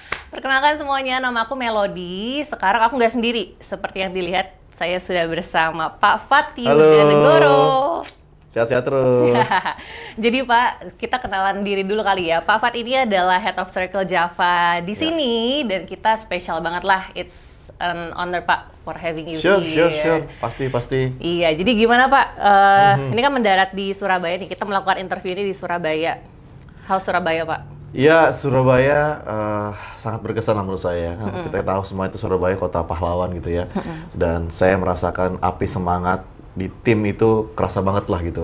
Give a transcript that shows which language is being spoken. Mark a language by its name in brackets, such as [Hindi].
[Indonesian] Perkenalkan semuanya, nama aku Melody. Sekarang aku nggak sendiri. Seperti yang dilihat, saya sudah bersama Pak Fat Yudanegoro. Sehat-sehat terus. Jadi Pak, kita kenalan diri dulu kali ya. Pak Fat ini adalah Head of Circle Java di sini. Dan kita spesial banget lah. [English] It's an honor Pak for having you here. [Indonesian] Sure. Pasti. Iya, jadi gimana Pak? Ini kan mendarat di Surabaya nih. Kita melakukan interview ini di Surabaya. [English] How's Surabaya Pak? [Indonesian] Ya, Surabaya sangat berkesan lah menurut saya. Kita tahu semua itu Surabaya kota pahlawan gitu ya. Dan saya merasakan api semangat di tim itu kerasa banget lah gitu.